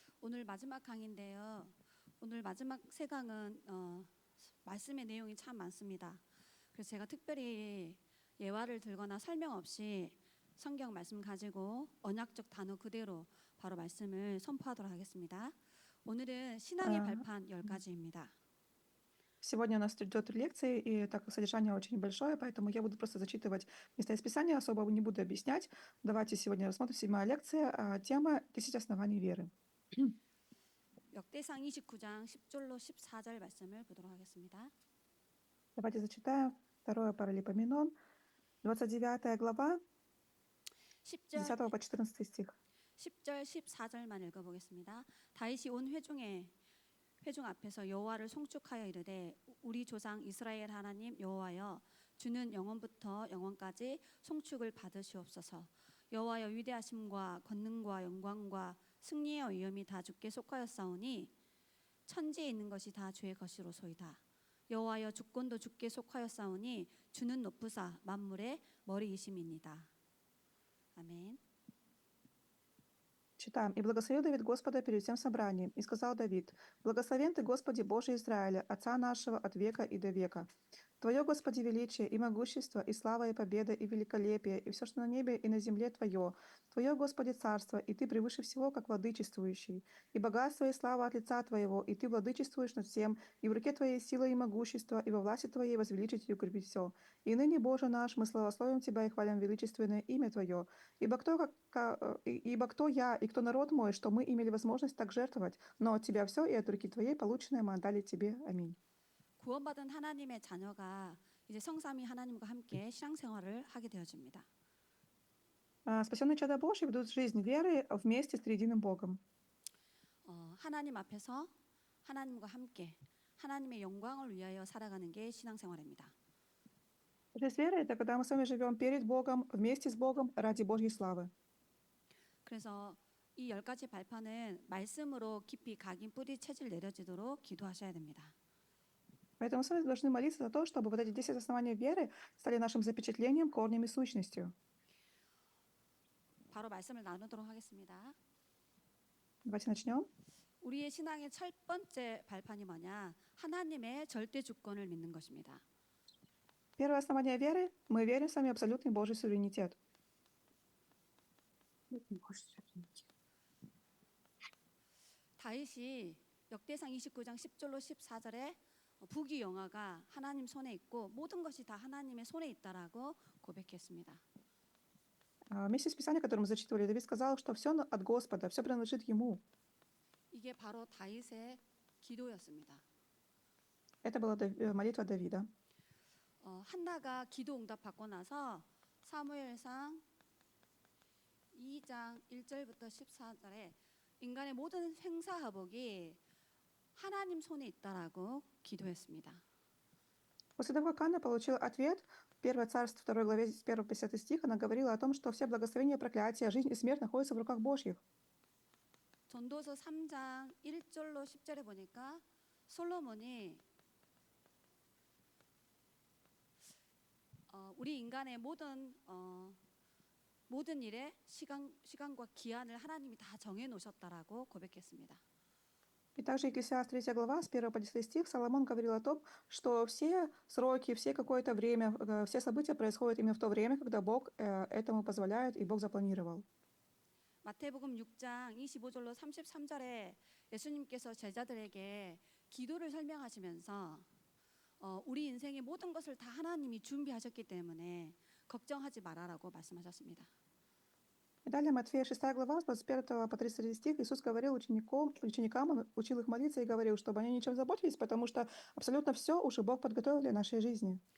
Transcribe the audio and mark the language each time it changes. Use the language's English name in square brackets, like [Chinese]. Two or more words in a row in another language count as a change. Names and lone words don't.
[Korean] 오늘 마지막 강의인데요. 오늘 마지막 세 강은 말씀의 내용이 참 많습니다. 그래서 제가 특별히 예화를 들거나 설명 없이 성경 말씀 가지고 언약적 단어 그대로 바로 말씀을 선포하도록 하겠습니다. 오늘은 신앙의 А, 발판 10가지입니다. [Russian] Сегодня у нас идет лекция, и так как содержание очень большое, поэтому я буду просто зачитывать места из Писания, особо не буду объяснять. Давайте сегодня рассмотрим 7-я лекция, тема «10 оснований веры». [Korean] 역대상 29장 10절로 14절 말씀을 보도록 하겠습니다. [Russian] Давайте зачитаем 2 Паралипоменон, 29 глава, [Korean] 10절 [Russian] 10 по 14 стих. [Korean] 10절 14절만 읽어보겠습니다. 다윗이 온 회중 앞에서 여호와를 송축하여 이르되 우리 조상 이스라엘 하나님 여호와여 주는 영원부터 영원까지 송축을 받으시옵소서. 여호와여 위대하심과 권능과 영광과 승리의 위엄이 다 주께 속하였사오니 천지에 있는 것이 다 주의 것이로소이다. 여호와여 주권도 주께 속하였사오니 주는 높으사 만물의 머리이심이니이다. 아멘. [Russian] Читаем. «И благословил Давид Господа перед всем собранием, и сказал Давид, «Благословен Ты, Господи, Боже Израиля, Отца нашего от века и до века. Твое, Господи, величие и могущество, и слава, и победа, и великолепие, и все, что на небе и на земле Твое. Твое, Господи, царство, и Ты превыше всего, как владычествующий. И богатство, и слава от лица Твоего, и Ты владычествуешь над всем, и в руке Твоей сила и могущество, и во власти Твоей возвеличить и укрепить все. И ныне, Боже наш, мы славословим Тебя и хвалим величественное имя Твое. Ибо кто я и кто народ мой, что мы имели возможность так жертвовать, но от Тебя все, и от руки Твоей полученное мы отдали Тебе. Аминь». [Korean] 구원받은 하나님의 자녀가 이제 성삼위 하나님과 함께 신앙생활을 하게 되어집니다. [Russian] Спасенные чада Божьи ведут жизнь веры вместе с триединым Богом. [Korean] 하나님 앞에서 하나님과 함께 하나님의 영광을 위하여 살아가는 게 신앙생활입니다. [Russian] Жизнь веры — это когда мы с вами живем перед Богом, вместе с Богом, ради Божьей славы. [Korean] 그래서 이 10가지 발판은 말씀으로 깊이 각인 뿌리 체질 내려지도록 기도하셔야 됩니다. [Russian] Поэтому мы с вами должны молиться за то, чтобы вот эти 10 оснований веры стали нашим запечатлением, корнем и сущностью. [Korean] 바로 말씀을 나누도록 하겠습니다. [Russian] Давайте начнем. [Korean] 우리의 신앙의 첫 번째 발판이 뭐냐? 하나님의 절대 주권을 믿는 것입니다. [Russian] Первое основание веры — мы верим с вами в абсолютный Божий суверенитет. [Korean] 다윗이 역대상 29장 10절로 14절에 부귀영화가 하나님 손에 있고 모든 것이 다 하나님의 손에 있다라고 고백했습니다. [Russian] Вместе с Писанием, которое мы зачитывали, Давид сказал, что все от Господа, все принадлежит Ему. [Korean] 이게 바로 다윗의 기도였습니다. [Russian] Это была молитва Давида. [Korean] 한나가 기도 응답받고 나서 사무엘상 2장 1절부터 14절에 인간의 모든 행사화복이 하나님 손에 있다라고 기도했습니다. [Russian] После того, как Анна получила ответ, 1 Царств, 2 главе, с 1 по 10 стих, она говорила о том, что все благословения, проклятия, жизнь и смерть находятся в руках Божьих. [Korean] 전도서 3장 1절로 10절에 보니까 솔로몬이 우리 인간의 모든 일에 시간과 기한을 하나님이 다 정해 놓으셨다라고 고백했습니다. [Russian] И также Екклесиаст 3 глава, с 1 по 10 стих, Соломон говорил о том, что все сроки, все какое-то время, все события происходят именно в то время, когда Бог этому позволяет, и Бог запланировал. [Korean] 마태복음 6장 25절로 33절에 예수님께서 제자들에게 기도를 설명하시면서 우리 인생의 모든 것을 다 하나님이 준비하셨기 때문에 걱정하지 말아라고 말씀하셨습니다. [Russian] И далее Матфея 6 глава, с 21 по 33 стих, Иисус говорил ученикам, Он учил их молиться и говорил, чтобы они ничем заботились, потому что абсолютно все уже Бог подготовил для нашей жизни.